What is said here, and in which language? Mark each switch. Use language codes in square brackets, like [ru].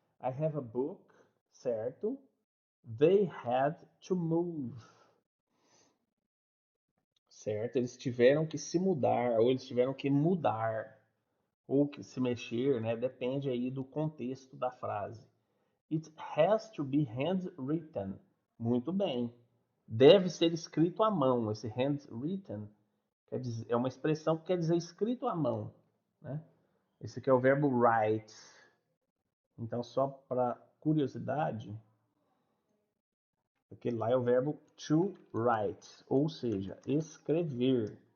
[en] I have a book, certo? They had to move, certo? [pt] Eles tiveram que se mudar, ou eles tiveram que mudar, ou que se mexer, né? Depende aí do contexto da frase. [en] It has to be handwritten. [pt] Muito bem. Deve ser escrito à mão. Esse handwritten quer dizer, é uma expressão que quer dizer escrito à mão, né? Esse aqui é o verbo write. Então, só para curiosidade, aquele lá é o verbo to write, ou seja, escrever.